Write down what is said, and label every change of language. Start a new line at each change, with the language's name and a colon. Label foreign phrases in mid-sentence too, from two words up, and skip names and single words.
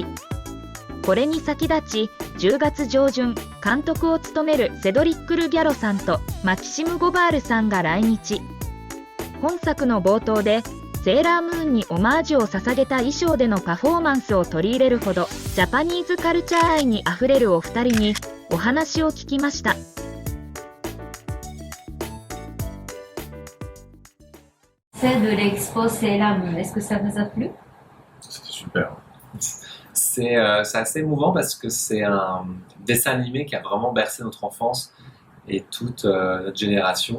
Japanese: これに先立ち、10月上旬、監督を務めるセドリック・ル・ギャロさんとマキシム・ゴバールさんが来日。本作の冒頭で、セーラームーンにオマージュを捧げた衣装でのパフォーマンスを取り入れるほど、ジャパニーズカルチャー愛にあふれるお二人にお話を聞きました。
French: C'est de l'expo Sailor Moon. Est-ce que ça vous a plu? C'était super. C'est assez émouvant parce que c'est un dessin animé qui a vraiment bercé notre enfance et toute notre génération.